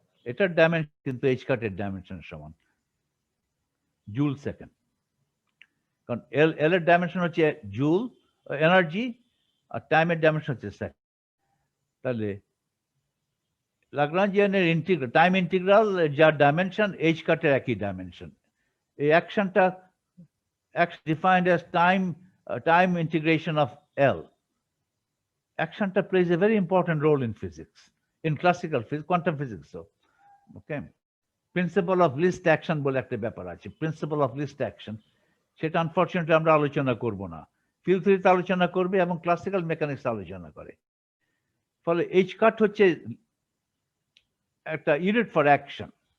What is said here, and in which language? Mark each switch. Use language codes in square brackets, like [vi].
[bn] এটার ডাইমেনশন কিন্তু এইচ কাটের ডাইমেনশনের সমান, জুল সেকেন্ড। কারণ এল এর ডাইমেনশন হচ্ছে জুল এনার্জি, আর টাইমের ডাইমেনশন হচ্ছে সেকেন্ড। তাহলে লাগরাঞ্জিয়ানের ইন্টিগ্রাল, টাইম ইন্টিগ্রাল যার ডাইমেনশন এইচ কাটের একই ডাইমেনশন। এই অ্যাকশনটা [en] defined as time integration of L. Action plays a very important role in physics, in classical physics, quantum physics. So, okay, principle of least action [bn] বলে একটা ব্যাপার আছে, [en] principle of least action, [bn] সেটা unfortunately আমরা আলোচনা করব না। ফিল্ড থিওরিতে আলোচনা করবে এবং ক্লাসিক্যাল মেকানিক্স আলোচনা করে। ফলে এইচ কাট হচ্ছে একটা ইউনিট ফর অ্যাকশন।